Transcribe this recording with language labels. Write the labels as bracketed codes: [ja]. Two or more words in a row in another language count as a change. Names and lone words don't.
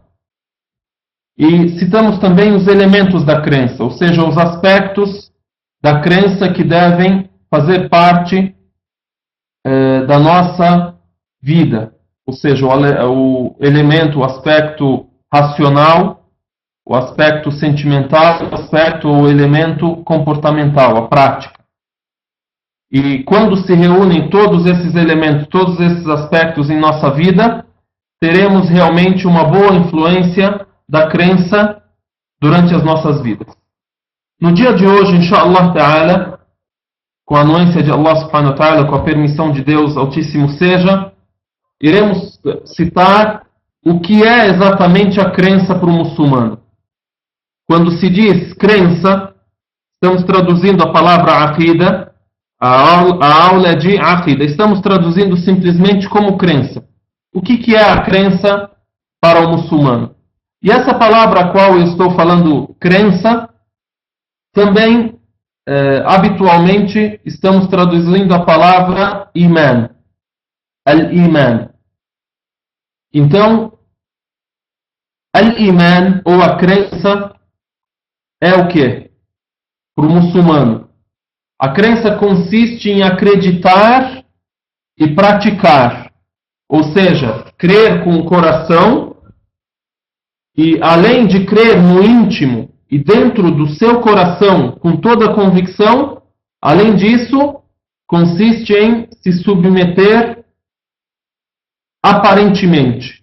[pt] E citamos também os elementos da crença, ou seja, os aspectos da crença que devem fazer parte da nossa vida, ou seja, o elemento, o aspecto racional, o aspecto sentimental, o elemento comportamental, a prática. E quando se reúnem todos esses elementos, todos esses aspectos em nossa vida, teremos realmente uma boa influência da crença durante as nossas vidas. No dia de hoje, [ar] إن شاء الله تعالى, [pt] com a anuência de Allah [ar] سبحانه وتعالى, [pt] com a permissão de Deus Altíssimo seja, iremos citar o que é exatamente a crença para o muçulmano. Quando se diz crença, estamos traduzindo a palavra aqida, a aula é de aqida. Estamos traduzindo simplesmente como crença. O que é a crença para o muçulmano? E essa palavra a qual eu estou falando, crença, também habitualmente estamos traduzindo a palavra iman. Al-iman. Então, al-iman, ou a crença, é o que? Para o muçulmano. A crença consiste em acreditar e praticar. Ou seja, crer com o coração e, além de crer no íntimo e dentro do seu coração com toda a convicção, além disso, consiste em se submeter aparentemente.